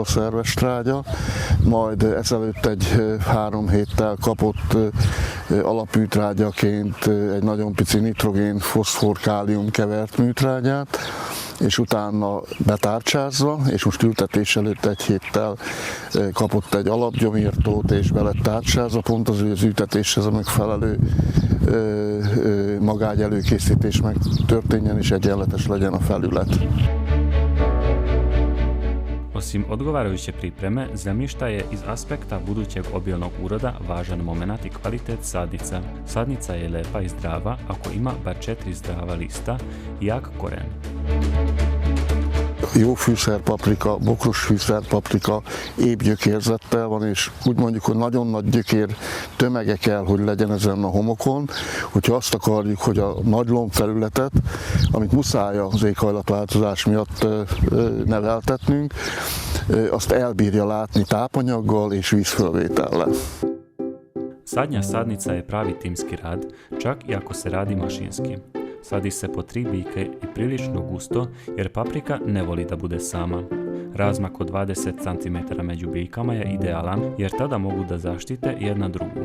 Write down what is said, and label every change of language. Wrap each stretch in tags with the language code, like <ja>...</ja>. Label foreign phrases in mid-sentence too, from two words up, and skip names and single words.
<hu>szerves trágya, majd ezelőtt egy 3 héttel kapott alapműtrágyaként egy nagyon pici nitrogén, foszfor, kálium kevert műtrágyát, és utána betárcsázva, és most ültetés előtt egy héttel kapott egy alapgyomírtót, és be lett tárcsázva, pont az, hogy az ültetéshez a megfelelő magágy előkészítés megtörténjen, és egyenletes legyen a felület.</hu> <sr>Osim odgovarajuće pripreme, zemljišta je iz aspekta budućeg obilnog uroda važan moment i kvalitet sadnica. Sadnica je lepa i zdrava ako ima bar 4 zdrava lista i jak koren.</sr> <hu>Jó fűszerpaprika, bokros fűszerpaprika épp gyökérzettel van, és úgy mondjuk, hogy nagyon nagy gyökér tömege kell, hogy legyen ezen a homokon, hogyha azt akarjuk, hogy a nagy lombfelületet, amit muszáj az éghajlatváltozás miatt neveltetnünk, azt elbírja látni tápanyaggal és vízfölvétellel.</hu> <sr>Sadnja sadnica je pravi timski rad, čak i ako se radi mašinski. Sadi se po 3 biljke i prilično gusto jer paprika ne voli da bude sama. Razmak od 20 cm među biljkama je idealan jer tada mogu da zaštite jedna drugu.</sr>